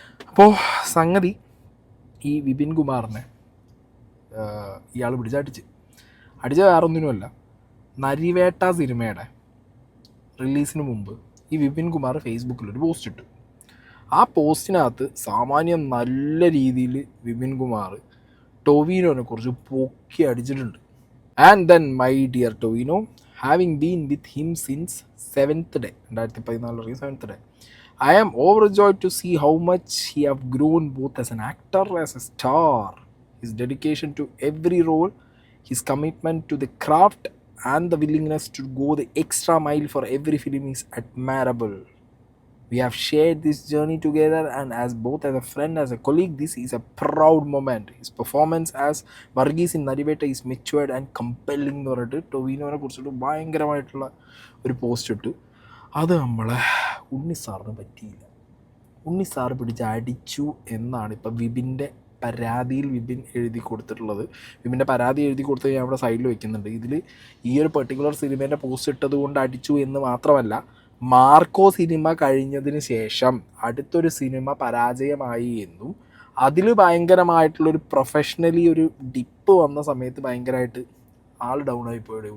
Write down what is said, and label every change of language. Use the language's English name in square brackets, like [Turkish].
[Malayalam] അപ്പോൾ സംഗതി ഈ വിപിൻ കുമാറിനെ ഇയാൾ അടിച്ച വേറൊന്നിനുമല്ല, നരിവേട്ട സിനിമയുടെ റിലീസിന് മുമ്പ് ഈ വിപിൻ കുമാർ ഫേസ്ബുക്കിലൊരു പോസ്റ്റ് ഇട്ടു. ആ പോസ്റ്റിനകത്ത് സാമാന്യം നല്ല രീതിയിൽ വിപിൻ കുമാർ ടൊവിനോനെ കുറിച്ച് പൊക്കി അടിച്ചിട്ടുണ്ട്. [English] And then my dear Tovino, having been with him since 7th day, 2014 7th day, I am overjoyed to see how much he have grown both as an actor, as a star. His dedication to every role, his commitment to the craft and the willingness to go the extra mile for every film is admirable. We have shared this journey together and as both as a friend, as a colleague, this is a proud moment. His performance as Varghese in Nariveta is matured and compelling [Malayalam] എന്ന് പറഞ്ഞിട്ട് ടൊവിനോനെ കുറിച്ചിട്ട് ഭയങ്കരമായിട്ടുള്ള ഒരു post ഇട്ടു. അത് നമ്മളെ ഉണ്ണി സാറിന് പറ്റിയില്ല. ഉണ്ണി സാറ് പിടിച്ച് അടിച്ചു എന്നാണ് ഇപ്പം വിപിൻ്റെ പരാതിയിൽ വിപിൻ എഴുതി കൊടുത്തിട്ടുള്ളത്. വിപിൻ്റെ പരാതി എഴുതി കൊടുത്ത് ഞാൻ അവിടെ സൈഡിൽ വെക്കുന്നുണ്ട്. ഇതിൽ ഈ ഒരു പെർട്ടിക്കുലർ സിനിമേൻ്റെ പോസ്റ്റ് ഇട്ടത് കൊണ്ട് അടിച്ചു എന്ന് മാത്രമല്ല, മാർക്കോ സിനിമ കഴിഞ്ഞതിന് ശേഷം അടുത്തൊരു സിനിമ പരാജയമായി എന്നും അതിൽ ഭയങ്കരമായിട്ടുള്ളൊരു പ്രൊഫഷണലി ഒരു ഡിപ്പ് വന്ന സമയത്ത് ഭയങ്കരമായിട്ട് ആൾ ഡൗൺ ആയിപ്പോയി.